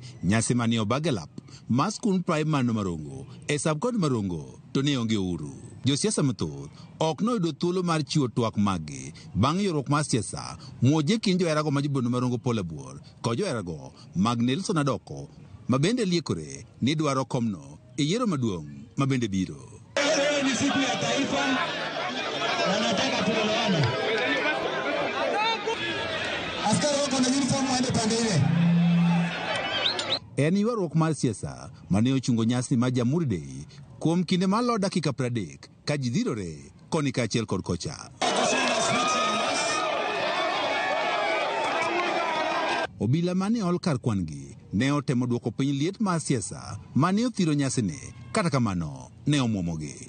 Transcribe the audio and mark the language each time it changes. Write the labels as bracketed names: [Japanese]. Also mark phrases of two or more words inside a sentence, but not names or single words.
[Luo (Kenya and Tanzania)] Nyasi mane obagelap ma skul primar no Marongo e subkod Marongo to ne onge uru. Josiasa mathoth ok noyudo thuolo mar chiwo twak magi bang' ywaruok mar siasa muoje kind joherago ma jobono Marongo Paul Abuor kod joherago mag Nelson Adoko ma bende liekore ni dwaro komno e yiero maduong' ma bende biro. [Swahili] Leo ni siku ya taifa. Wanataka tuelewane. Askari wako na uniform waende pande ile. [Luo (Kenya and Tanzania)] En ywaruok mar siasa mane ochungo nyasi ma Jamhuri Day kuom kinde malo dakika 30 ka ji dhirore koni kaachiel kod kocha. Obila mane ol kar kwangi ne otemo duoko piny liet mar siasa mane othiro nyasine, kata kamano ne omwomogi.